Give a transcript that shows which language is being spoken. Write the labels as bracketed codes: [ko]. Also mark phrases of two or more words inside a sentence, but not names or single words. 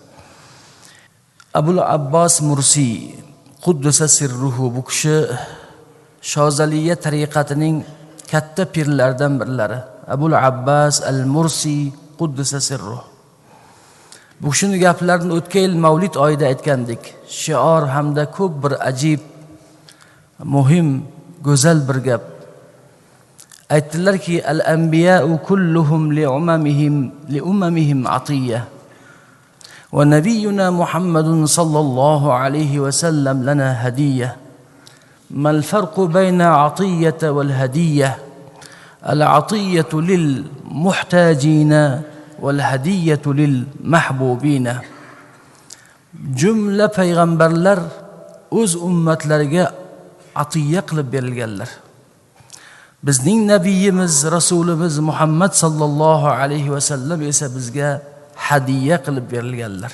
[uz] Abul Abbos Mursi Quddasa sirruhu, bu kishi Shozaliya tariqatining katta pirlaridan birlari. Abul Abbas al-Mursi Quddasa sirruhu. Bu kishini gaplarini o'tgan yil Mavlid oyida aytgandik. Shior hamda ko'p bir ajib, muhim, go'zal bir gap. Aytdilarki, [ar] الأنبياء كلهم لأممهم عطية. ونبينا محمد صلى الله عليه وسلم لنا هدية. ما الفرق بين العطية والهدية? العطية للمحتاجين والهدية للمحبوبين. [uz] Jumla payg'ambarlar o'z ummatlariga atiya qilib berilganlar. Bizning nabiyimiz, rasulimiz Muhammad sallallohu alayhi va sallam esa bizga hadiya qilib berilganlar.